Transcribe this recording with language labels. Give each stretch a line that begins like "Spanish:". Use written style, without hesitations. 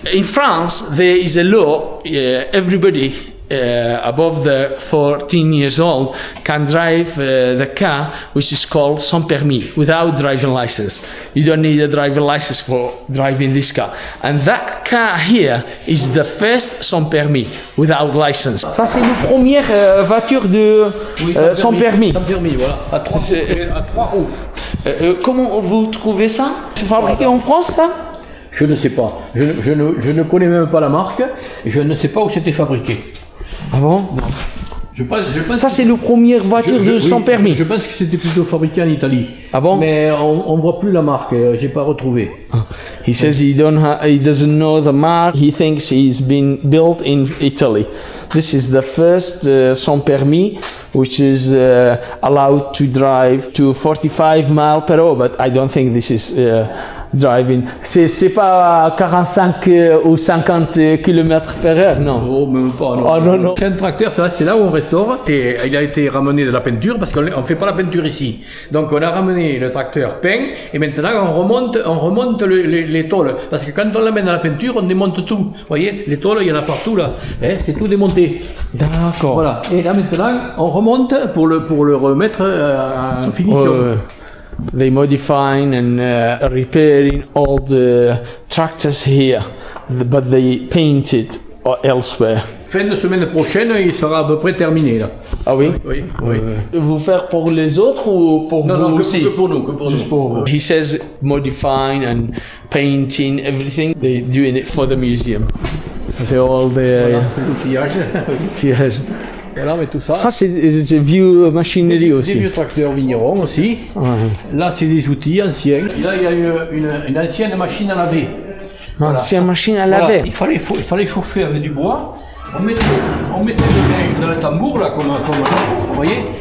English: In France, there is a law. Everybody above the 14 years old can drive the car, which is called sans permis, without driving license. You don't need a driving license for driving this car. And that car here is the first sans permis, without license.
French: Ça, c'est la première voiture de sans permis. Sans permis, voilà. À 3 roues. Comment vous trouvez ça? C'est fabriqué en France, ça? Je ne sais pas. Je ne connais même pas la marque. Et je ne sais pas où c'était fabriqué. Ah bon? Je pense Ça, c'est la première voiture de sans permis. Je pense que c'était plutôt fabriqué en Italie. Ah bon? Mais on voit plus la marque. J'ai pas retrouvé.
English: He says he doesn't know the mark. He thinks he's been built in Italy. This is the first sans permis, which is allowed to drive to 45 miles per hour. But I don't think this is driving.
French: C'est pas 45 ou 50 km per heure, non? Oh, même pas. Non. Oh, non, non. C'est un tracteur, c'est là où on restaure. Et il a été ramené de la peinture parce qu'on ne fait pas la peinture ici. Donc on a ramené le tracteur peint et maintenant on remonte les tôles. Parce que quand on l'amène à la peinture, on démonte tout. Vous voyez, les tôles, il y en a partout là. Hein, c'est tout démonté. D'accord. Voilà. Et là maintenant, on remonte pour le remettre en finition.
English: They modifying and repairing all the tractors here, but they paint it elsewhere.
French: Fin de semaine prochaine, il sera à peu près terminé là. Ah oui? Oui. Vous faire pour les autres ou pour Non, vous non, aussi? que pour nous.
English: Just
French: pour vous.
English: He says modifying and painting everything. They're doing it for the museum.
French: Ça c'est
English: all the
French: L'outillage. outillage. Voilà, mais tout ça. Ça c'est vieux machinerie Des aussi. vieux tracteurs vignerons aussi. Ouais. Là, c'est des outils anciens. Et là, il y a une ancienne machine à laver. Ancienne machine à Voilà, laver. il fallait chauffer avec du bois. On mettait le linge dans le tambour, là, comme vous voyez.